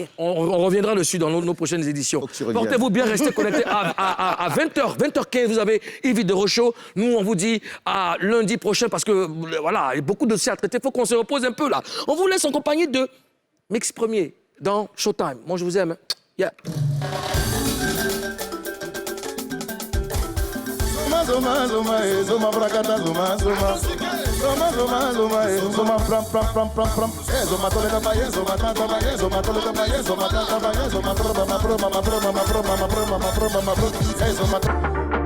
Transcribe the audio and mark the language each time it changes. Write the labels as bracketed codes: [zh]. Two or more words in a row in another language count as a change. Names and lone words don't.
[fr] On reviendra dessus dans nos prochaines éditions. reviennes. Portez-vous bien, restez connectés à 20h, 20h15, vous avez Yves de Rochaud. Nous, on vous dit à lundi prochain parce que, voilà, il y a beaucoup de dossiers à traiter. Il faut qu'on se repose un peu là. On vous laisse en compagnie de Mix Premier dans Showtime. Moi, je vous aime. Yeah. Zoma, zoma, zoma, bracata, zoma, zoma. Zoma, zoma, zoma, zoma, pram, pram, pram, pram, pram. Zoma, tole da baie, zoma, tata baie, zoma, tole da baie, zoma, tata baie, zoma, broma, broma, broma, broma, broma, broma, broma, broma, broma, broma, broma,